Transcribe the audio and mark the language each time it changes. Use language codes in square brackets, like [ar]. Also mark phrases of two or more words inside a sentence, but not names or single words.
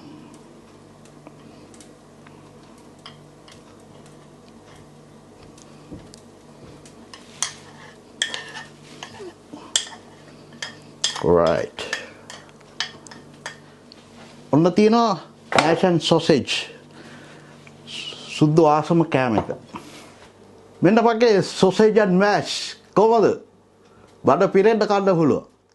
[si] right ඔන්න තියෙනවා [en] mash and sausage [si] සුදු ආසම කෑම එක. මෙන්න වගේ [en] sausage and mash [si] කොහොමද? බඩ පිරෙන්න කන්න පුළුවන්.